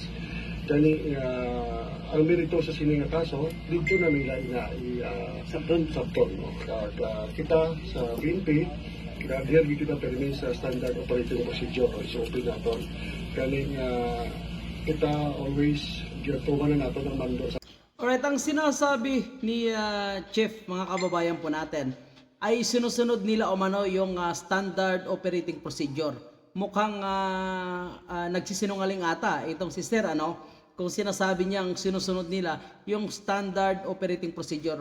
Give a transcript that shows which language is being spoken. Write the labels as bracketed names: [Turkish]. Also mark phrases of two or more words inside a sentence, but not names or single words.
[Hiligaynon] Kani ang merito sa sining nga kaso dito na nila sabton no. Kita sa PNP kaya kita permi sa [English] standard operating procedure [Hiligaynon] o SOP naton. Kani kita always ginatuman na nato ng mando sa. [English] Alright, [Filipino] ang sinasabi ni Chief, mga kababayan po natin, ay sinusunod nila umano yung [English] standard operating procedure. [Filipino] Mukhang nagsisinungaling ata itong si Sir, ano? Kung sinasabi niyang sinusunod nila yung [English] standard operating procedure.